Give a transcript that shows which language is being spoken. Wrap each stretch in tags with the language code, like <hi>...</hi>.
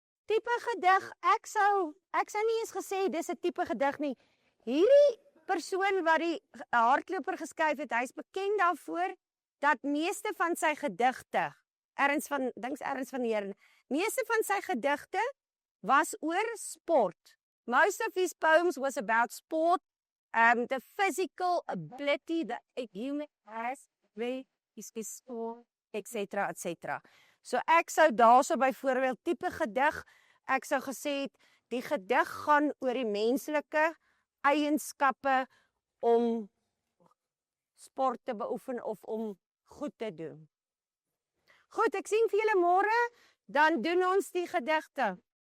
<af>Tipe gedig, ek sou nie eens gesê dis 'n tipe gedig nie. Hierdie persoon wat die hardloper geskryf het, hy's bekend daarvoor dat meeste van sy gedigte, Ernst van Heerden, meeste van sy gedigte was oor sport.</af> <en>Most of his poems was about sport, the physical ability that a human has, where is sport, etc, etc.</en> <af>So ek sou daarso byvoorbeeld tipe gedig, ek sou gesê het, die gedig gaan oor die menslike eienskappe om sport te beoefen of om goed te doen. Goed, ek sien vir julle môre, dan doen ons die gedigte.</af>